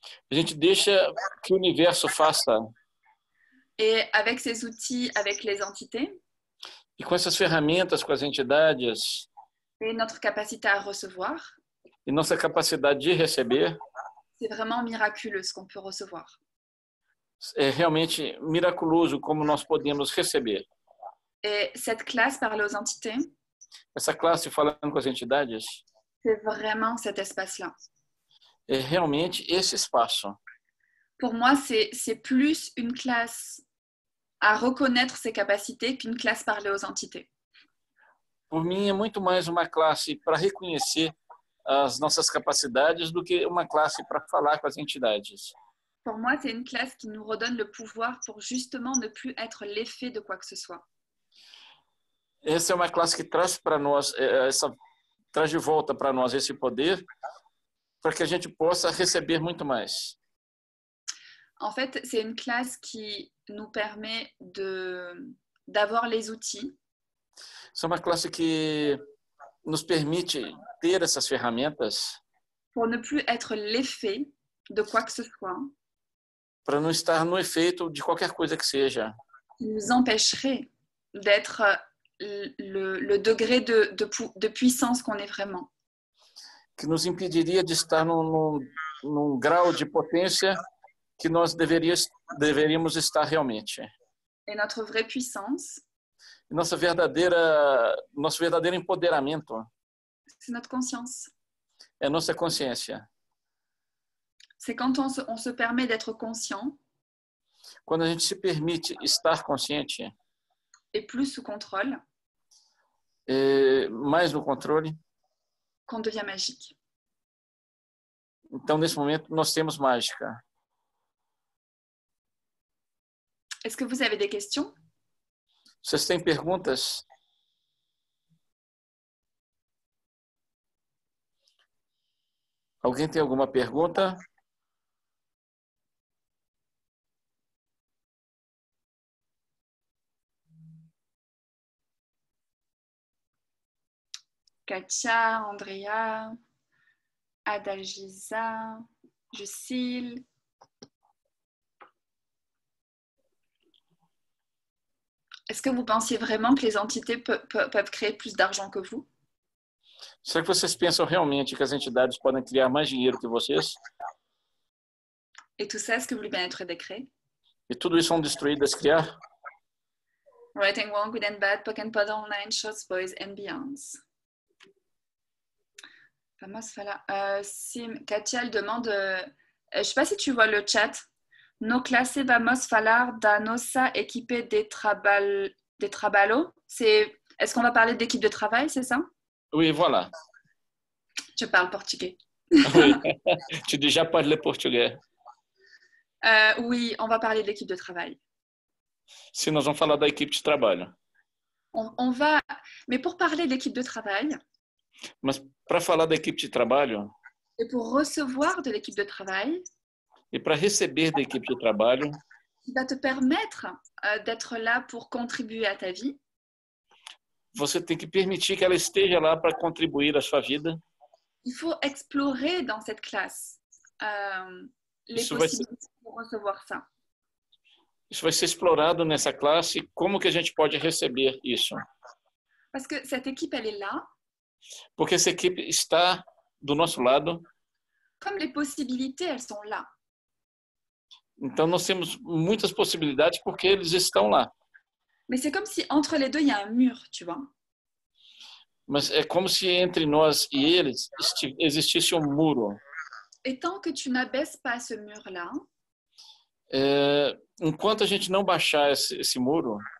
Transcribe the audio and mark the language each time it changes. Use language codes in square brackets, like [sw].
[pt] A gente deixa que o universo faça. [fr] Et avec ces outils, avec les entités. [pt] E com essas ferramentas, com as entidades. [fr] Et notre capacité à recevoir. [pt] E nossa capacidade de receber. [fr] C'est vraiment miraculeux ce qu'on peut recevoir. [pt] É realmente miraculoso como nós podemos receber. [fr] Et cette classe parle aux entités. [pt] Essa classe falando com as entidades. [fr] C'est vraiment cet espace-là. [pt] É realmente esse espaço. [fr] Pour moi, c'est plus une classe à reconnaître ses capacités qu'une classe parler aux entités. [pt] Por mim, é muito mais uma classe para reconhecer as nossas capacidades do que uma classe para falar com as entidades. [fr] Pour moi, c'est une classe qui nous redonne le pouvoir pour justement ne plus être l'effet de quoi que ce soit. [pt] Essa é uma classe que traz para nós, traz de volta para nós esse poder, para que a gente possa receber muito mais. [fr] En fait, c'est une classe qui nous permet d'avoir les outils. [pt] Essa é uma classe que nos permite ter essas ferramentas. [fr] Pour ne plus être l'effet de quoi que ce soit. [pt] Para não estar no efeito de qualquer coisa que seja. [fr] Qui nous empêcherait d'être le degré de puissance qu'on est vraiment. [pt] Que nos impediria de estar num grau de potência que nós deveríamos estar realmente. [fr] Et notre vraie puissance. [pt] Nosso verdadeiro empoderamento. [fr] C'est notre conscience. [pt] É nossa consciência. [fr] C'est quand on se permet d'être conscient. [pt] Quando a gente se permite estar consciente. [fr] Et plus sous contrôle. [pt] Mais no controle. [fr] Qu'on devient magique. [pt] Então, nesse momento, nós temos mágica. [fr] Est-ce que vous avez des questions? [pt] Vocês têm perguntas? Alguém tem alguma pergunta? Katia, Andrea, Adalgisa, Jucile. [fr] Est-ce que vous pensiez vraiment que les entités peuvent créer plus d'argent que vous? [pt] Será que vocês pensam realmente que as entidades podem criar mais dinheiro que vocês? [fr] Et tout ça, est-ce que vous voulez bien être décret? [pt] E tudo isso vão destruir, descriar? [en] Right and wrong, good and bad, puck and puddle, nine shorts, boys and beyonds. [pt] Vamos falar. [fr] Katia, elle demande, je ne sais pas si tu vois le chat. [pt] No clase vamos falar da nossa equipe de trabalho. [fr] Est-ce qu'on va parler d'équipe de travail, c'est ça? Oui, voilà. Je parle portugais. Oui. Tu déjà parles portugais. Oui, on va parler de l'équipe de travail. [pt] Sim, nós vamos falar da equipe de trabalho. [fr] Mais pour parler de l'équipe de travail. [pt] Mas para falar da equipe de trabalho. [fr] Et pour recevoir de l'équipe de travail. [pt] E para receber da equipe de trabalho. [fr] Qui va te permettre d'être là pour contribuer à ta vie. [pt] Você tem que permitir que ela esteja lá para contribuir à sua vida. [fr] Il faut explorer dans cette classe les possibilités pour recevoir ça. [pt] Isso vai ser explorado nessa classe. Como que a gente pode receber isso? [fr] Parce que cette équipe, elle est là. [pt] Porque essa equipe está do nosso lado. [fr] Comme les possibilités, elles sont là. [pt] Então, nós temos muitas possibilidades porque eles estão lá. [fr] Mais c'est comme si entre les deux, il y a un mur, tu vois. [pt] Mas é como se entre nós e eles existisse um muro. [fr] Et tant que tu n'abaisses pas ce mur-là, [pt] Enquanto a gente não baixar esse muro,